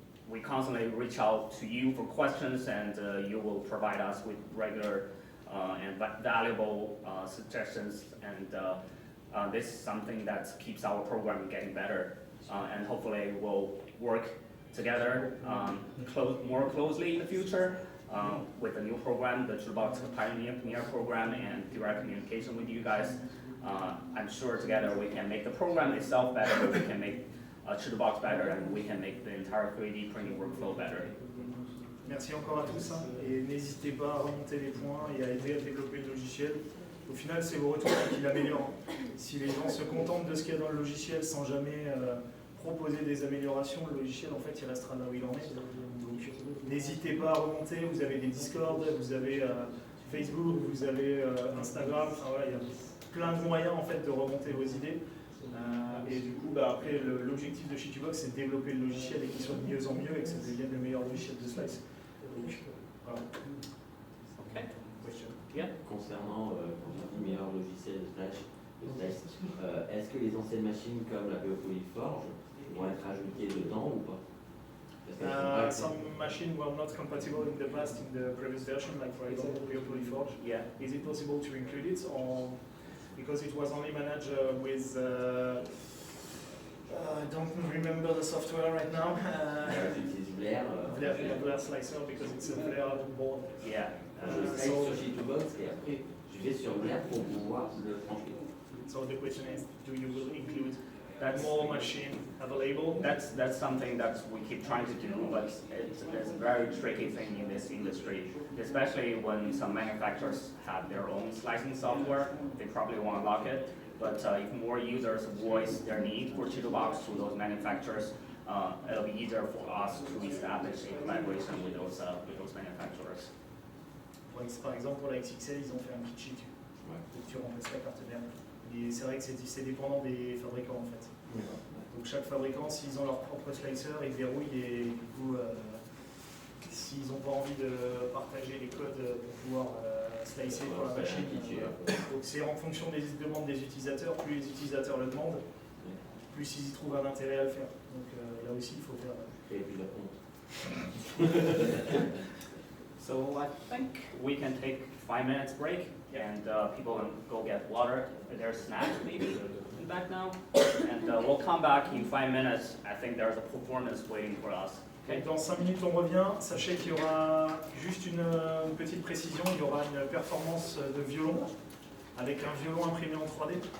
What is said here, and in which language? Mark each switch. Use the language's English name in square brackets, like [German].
[English] we constantly reach out to you for questions, and you will provide us with regular and valuable suggestions, and this is something that keeps our program getting better, and hopefully we'll work together more closely in the future with the new program, the CHITUBOX Pioneer program, and direct communication with you guys. I'm sure together we can make the program itself better, we can make CHITUBOX better, and we can make the entire 3D printing workflow better. [French] Merci encore à tous, hein, et n'hésitez pas à remonter les points et à aider à développer le logiciel. Au final, c'est vos retours qui l'améliorent. Si les gens se contentent de ce qu'il y a dans le logiciel sans jamais proposer des améliorations, le logiciel, en fait, il restera là où il en est. Donc, n'hésitez pas à remonter. Vous avez des Discord, vous avez Facebook, vous avez Instagram. Enfin, voilà, il y a plein de moyens en fait de remonter vos idées. Et du coup, après, l'objectif de CHITUBOX, c'est de développer le logiciel et qu'il soit de mieux en mieux et que ça devienne le meilleur logiciel de Slice. Donc, voilà. [English] Okay. Yeah. [French] Concernant le meilleur logiciel de Slice, est-ce que les anciennes machines comme la Forge vont être ajoutées dedans ou pas? [English] Some machines were not compatible in the past, in the previous version, like for example Forge. Yeah. Is it possible to include it, or because it was only managed with I don't remember the software right now. Blair Slicer, because it's a Blair board. Yeah. [French] Je slice sur CHITUBOX et après je vais sur Blair pour pouvoir le trancher. [English] So the question is, do you will include more machine available? That's something that we keep trying to do, but it's a very tricky thing in this industry, especially when some manufacturers have their own slicing software. They probably want to lock it, but if more users voice their need for CHITUBOX to those manufacturers, it'll be easier for us to establish a collaboration with those manufacturers. [French] Par exemple, pour la XXL, ils ont fait un kit sheet. Tu remplaces la carte mère. Et c'est vrai que c'est dépendant des fabricants en fait. Donc chaque fabricant, s'ils ont leur propre slicer, ils verrouillent et du coup, s'ils n'ont pas envie de partager les codes pour pouvoir slicer pour la machine, donc c'est en fonction des demandes des utilisateurs. Plus les utilisateurs le demandent, plus ils y trouvent un intérêt à le faire. Donc là aussi, il faut faire. Et puis la compte. [English] So I think we can take 5 minutes break, and people can go get water, their snacks maybe, in back now. And we'll come back in 5 minutes. I think there's a performance waiting for us. Okay? [French] Dans 5 minutes, on revient. Sachez qu'il y aura juste une petite précision, il y aura une performance de violon, avec un violon imprimé en 3D.